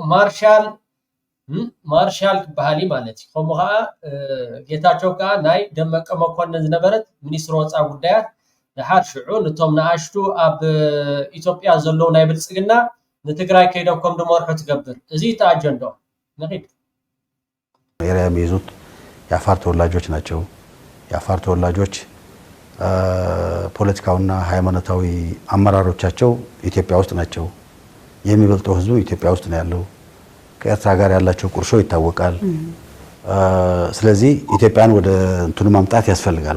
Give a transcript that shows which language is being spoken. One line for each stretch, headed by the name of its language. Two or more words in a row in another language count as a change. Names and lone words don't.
Tigrinya: ማርሻል ክበሃል ማለት እዩ ከምኡ ከዓ ጌታቸው ከዓ ናይ ደመቀ መኮንን ዝነበረት ሚኒስትር ወፃኢ ጉዳያት ድሓር ሽዑ ነቶም ንኣሽቱ ኣብ ኢትዮጵያ ዘለዉ ናይ ብልፅግና ለትግራይ ከይደው ከም ደመርሑ ትገብር እዚ ታጀንዶ ነቂድ
Amharic: ኤሪያ የሚይዙት የአፋር ተወላጆች ናቸው የአፋር ተወላጆች ፖለቲካውና ሃይማኖታዊ አመራሮቻቸው ኢትዮጵያ ውስጥ ናቸው የሚበልጠው ህዝቡ ኢትዮጵያ ውስጥ ነው ያለው ከኤርትራ ጋር ያላቸው ቁርሾ ይታወቃል ስለዚህ ኢትዮጵያን ወደ እንትኑ ማምጣት ያስፈልጋል